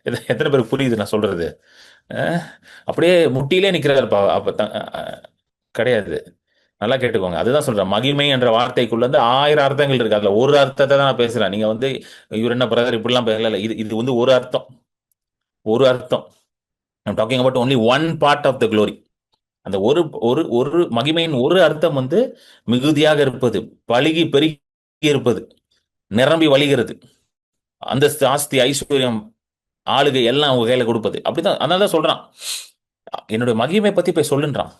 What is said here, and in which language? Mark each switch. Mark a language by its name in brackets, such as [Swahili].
[Tamil] எத்தனை பேருக்கு புரியுது நான் சொல்றது? அப்படியே முட்டியிலே நிக்கிறாருப்பா. கிடையாது. நல்லா கேட்டுக்கோங்க. அதுதான் சொல்றேன், மகிமை என்ற வார்த்தைக்குள்ள வந்து 1000 அர்த்தங்கள் இருக்கு. அதுல ஒரு அர்த்தத்தை தான் நான் பேசுறேன். நீங்க வந்து இவர் என்ன பிரதர் இப்படிலாம் பேசல. இது வந்து ஒரு அர்த்தம். ஒரு அர்த்தம். [English] I'm talking about only one part of the glory. [Tamil] அந்த ஒரு ஒரு ஒரு மகிமையின் ஒரு அர்த்தம் வந்து மிகுதியாக இருப்பது, பழுகி பெருகி இருப்பது, நிரம்பி வழிகிறது, அந்தஸ்து ஆஸ்தி ஐஸ்வர்யம் ஆளுகை எல்லாம் அவங்க கையில கொடுப்பது. அப்படிதான். அதனாலதான் சொல்றான், என்னுடைய மகிமை பத்தி போய் சொல்லுன்றான்.